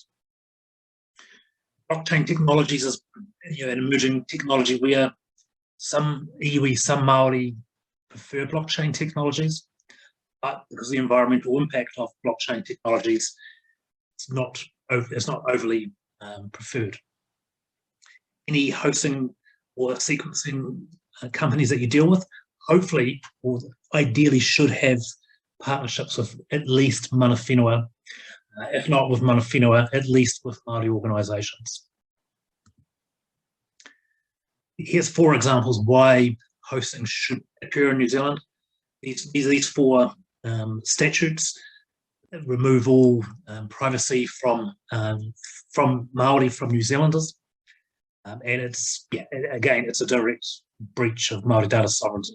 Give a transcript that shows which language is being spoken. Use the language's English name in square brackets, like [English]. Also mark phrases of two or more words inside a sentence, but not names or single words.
[English] Blockchain technologies is an emerging technology where some iwi, some Māori prefer blockchain technologies, but because of the environmental impact of blockchain technologies, it's not overly preferred. Any hosting or sequencing companies that you deal with, hopefully or ideally should have partnerships with at least [Māori] mana whenua, [English] if not with [Māori] mana whenua, [English] at least with Māori organisations. Here's 4 examples why hosting should occur in New Zealand. These 4 statutes remove all privacy from Māori, from New Zealanders, and it's a direct breach of Māori data sovereignty.